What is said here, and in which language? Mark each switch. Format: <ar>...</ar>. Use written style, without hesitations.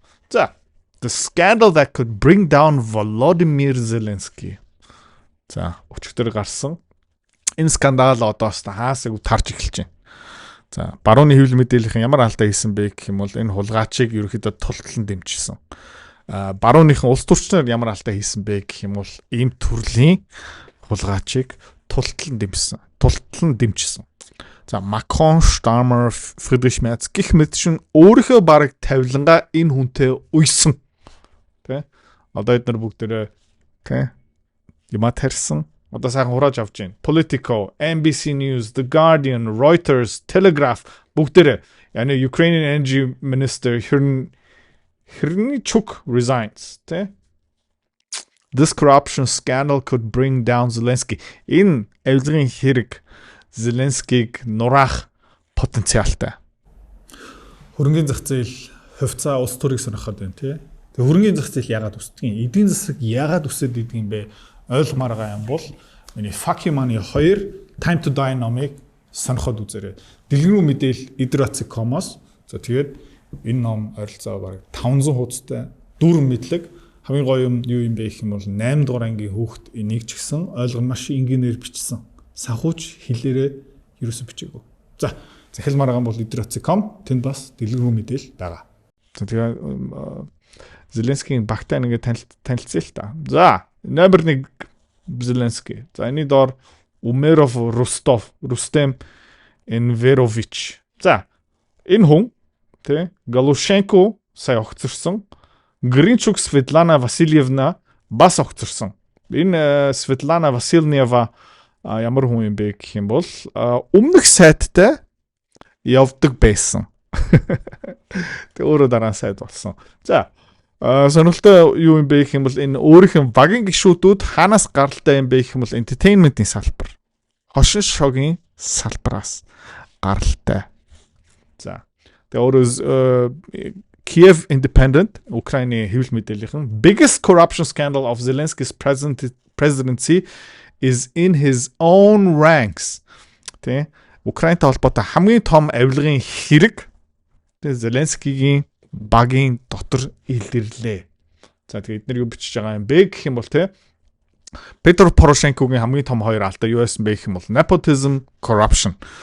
<en>За the scandal that could bring down Volodymyr Zelensky.</en> <mn>За өчигдөр гарсан энэ скандал одоос хаасыг тарж эхэлж байна. За барууны хэвлэл мэдээллийн ямар алдаа хийсэн бэ гэх юм бол энэ хулгайчийг ерөөхдөө тултлан дэмжижсэн. Барууныхан улс төрчнөр ямар алдаа хийсэн бэ гэх юм бол ийм төрлийн хулгайчийг тултлан дэмжижсэн. За Макрон, Starmer, Friedrich Merz гэх мэт шин өөрийнхөө бараг тавилангаа энэ хүнтэй уйсан. Тэ? Одоо эдгээр бүгдээрээ тэ? Ямаа тарьсан. Одоо сайхан хурааж авч байна. Politico, NBC News, The Guardian, Reuters, Telegraph бүгдээрээ яны</mn> <en>Ukrainian Energy Minister Хрничук resigns,</en> <mn>тэ?</mn> <en>This corruption scandal could bring down Zelensky.</en> <mn>Энэ авилгын хэрэг Зеленскийг нураах потенциалтай. Хөрөнгөний зах зээл хувьцаа улс төрийг сонирхоод байна тий. Тэгээ хөрөнгөний зах зээл яагаад үсдэг юм? Эдийн засаг яагаад үсээд идэг юм бэ? Ойлгомоор байгаа юм бол миний Fuck You Money 2 Time to Die номыг сонирхоод үзээрэй. Дэлгэрэнгүй мэдээл Idrotsy.com-оос. За тэгээд энэ ном ойролцоо бараг 500 хуудастай дүүрэн мэдлэг. Хамгийн гоё юм юу юм бэ гэх юм бол 8 дугаар ангийн хүүхэд энийг ч гэсэн ойлгом маш энгийнээр бичсэн. Санхүүч хэлээрээ ерөөсө бичээгүй. За захил маргаан бол Idrotsy.com тэнд бас дэлгэрэнгүй мэдээл байгаа. За тэгээ Зеленскийн багтаа ингээд танилцъя л та. За номер 1 Зеленский. За энэ доор Умеров Рустем Энверович. За энэ хүн тэ Галушенко сая огцорсон. Гринчук Светлана Васильевна бас огцорсон. Энэ Светлана Васильева ямар хүн юм бэ гэх юм бол өмнөх сайттай явдаг байсан. Тэг өөрөө дараа сайд болсон. За Сонирхолтой юу юм бэ гэх юм бол энэ өөрийнх нь багийн гишүүдүүд хаанаас гаралтай юм бэ гэх юм бол entertainment-ийн салбар. Хошин шогийн салбараас гаралтай. За. Тэгээ өөрөө Kiev Independent, Украины хэвлэл мэдээллийн</mn> <en>biggest corruption scandal of Zelensky's presidency is in his own ranks.</en> <mn>Тэ Украинтай холбоотой хамгийн том авилгын хэрэг тэ Зеленскигийн багийн дотор илэрлээ. За тэгээд эдгээр юу бичиж байгаа юм бэ гэх юм бол тэ Петр Порошенкогийн хамгийн том хоёр алдаа юу байсан бэ гэх юм бол</mn> <en>nepotism, corruption.</en>